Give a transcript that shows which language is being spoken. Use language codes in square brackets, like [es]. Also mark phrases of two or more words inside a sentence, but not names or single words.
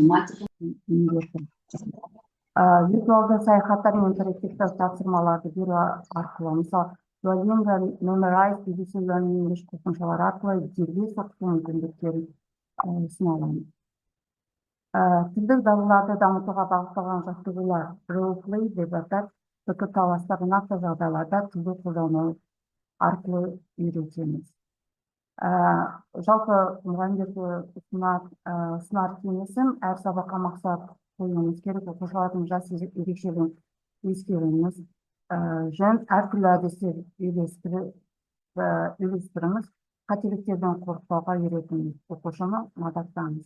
[kk] виртуалды саяхаттар мен интерактивті тапсырмаларды беру арқылы, мысалы, Duolingo, Memrise, BBC Learning English қосымшалары арқылы дербес оқыту мүмкіндіктерін ұсына аламыз. Тілдік дағдыларды дамытуға бағытталған жаттығулар role-play деп атап, пікірталастар нақты жағдайларда тілді қолдану арқылы үйретеміз. Жалпы мұғалімдерге ұсынар кеңесім, әр сабаққа мақсат қоюымыз керек, оқушылардың жас ерекшелігін ескеруіміз жөн, әртүрлі әдістер үйлестіріңіз, қателіктерден қорықпауға үйретіңіз, оқушыны мадақтаңыз.